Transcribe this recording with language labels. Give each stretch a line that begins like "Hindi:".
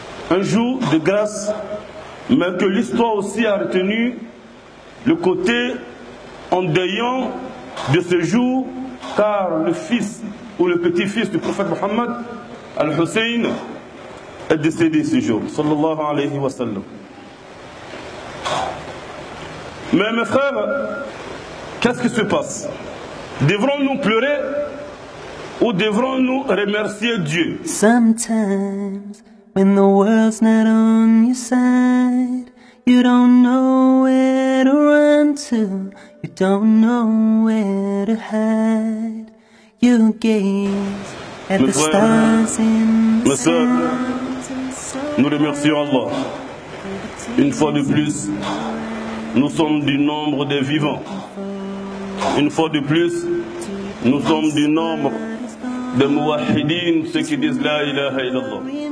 French: Un jour de grâce, mais que l'histoire aussi a retenu le côté endeuillant de ce jour, car le fils ou le petit-fils du prophète Mohammed, Al-Hussein, est décédé ce jour, sallallahu alayhi wa sallam. Mais mes frères, qu'est-ce qui se passe? Devrons-nous pleurer ou devrons-nous remercier Dieu?
English: Sometimes, when the world's not on your side, you don't know where to run to, you don't know where to hide. You gaze at the stars in the sky.
French: Nous remercions Allah. Une fois de plus, nous sommes du nombre des vivants. Une fois de plus, nous sommes du nombre des muwahhidin, ceux qui disent la ilaha illallah.